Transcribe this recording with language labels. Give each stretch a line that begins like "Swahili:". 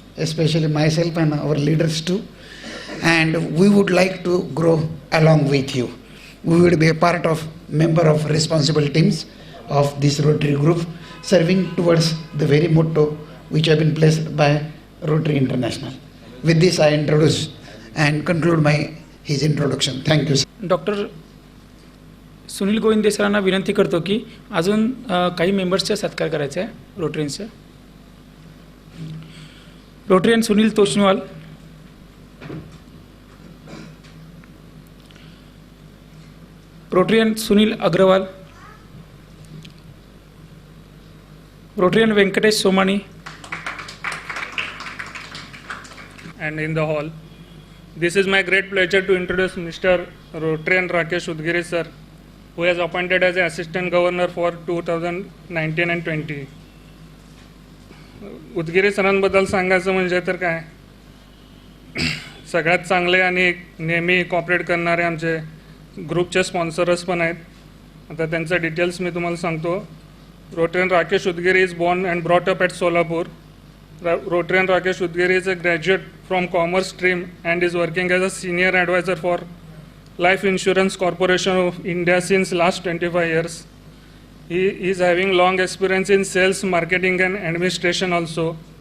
English: especially myself and our leaders too. And we would like to grow along with you. We would be a part of member of responsible teams of this Rotary group, serving towards the very motto which have been placed by Rotary International. With this, I introduce and conclude his introduction. Thank you.
Marathi: Doctor Sunil गोविंदे सरांना विनंती करतो की अजून काही मेंबर्सचा सत्कार करायचा आहे रोटरियन्सचा. Rotarian Sunil तोष्णवाल, Rotarian Sunil Agarwal, Rotarian Venkatesh Somani,
English: and in the hall. This is my great pleasure to introduce Mr. Rotarian Rakesh Udgiri sir, who is appointed as Assistant Governor for 2019 and 20.
Marathi: Udgiri सरांबद्दल सांगायचं म्हणजे तर काय, सगळ्यात चांगले आणि नेहमी कॉपरेट करणारे आमचे ग्रुपचे स्पॉन्सरच पण आहेत. आता त्यांचे डिटेल्स मी तुम्हाला सांगतो.
English: Rotarian Rakesh Udgiri is born and brought up at Solapur. Rotarian Rakesh Udgiri is a graduate from Commerce stream and is working as a senior advisor for Life Insurance Corporation of India since last 25 years. He is having long experience in sales, marketing and administration also.